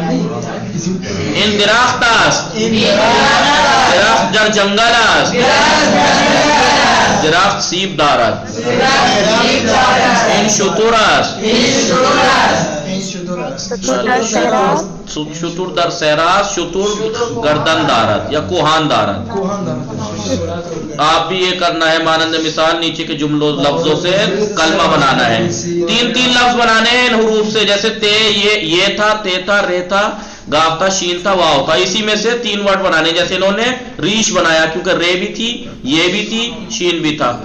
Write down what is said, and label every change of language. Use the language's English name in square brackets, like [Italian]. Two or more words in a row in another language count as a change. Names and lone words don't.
[Persian] این درخت است، درخت در جنگل است، درخت سیب دارد. این شتر است، شتر در صحرا، شتر گردن دارد یا کوہان دارد. [Urdu] آپ بھی یہ کرنا ہے مانند مثال نیچے کے جملوں لفظوں سے کلمہ بنانا ہے. تین لفظ بنانے ہیں ان حروف سے، جیسے تے، یہ تھا، تے تھا، رے تھا، گاف تھا، شین تھا، واو تھا. اسی میں سے 3 ورڈ بنانے، جیسے انہوں نے ریش بنایا کیونکہ رے بھی تھی، یہ بھی تھی، شین بھی تھا.